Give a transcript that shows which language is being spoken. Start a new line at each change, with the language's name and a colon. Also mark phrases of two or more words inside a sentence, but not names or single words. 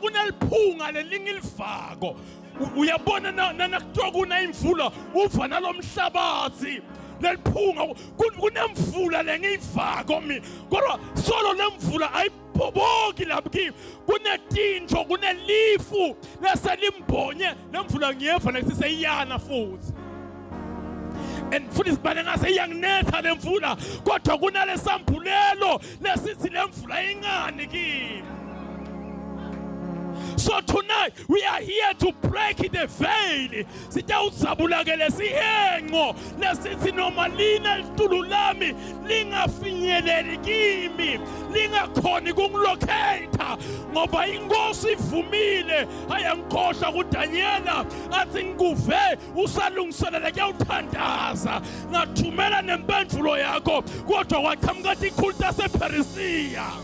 Swati: kuneliphunga lelingilivako uyabona nakuthiwa kuna imvula uva nalomhlabathi leliphunga kunemvula lengiyivako mina kodwa solo lemvula ayiphoboki lapha kimi kunetinto kunelifu leselimbonye lemvula ngiyeva nesiseyana futhi and futhi sibane ngase iyanginetha lemvula kodwa kunalesambulelo lesithi lemvula ingani kimi.
English: So tonight we are here to break the veil.
Swati: Sitawuzabulakele sihengo lesithi noma lina litulu lami lingafinyeleli kimi lingakhoni kungilocate ngoba inkosi ivumile ayangikhohlwa kuDaniela athi ngikuve usalungiselela kuyawuthandaza ngathumela nempendulo yakho kodwa kwaqhamuka ikhulu lasePersia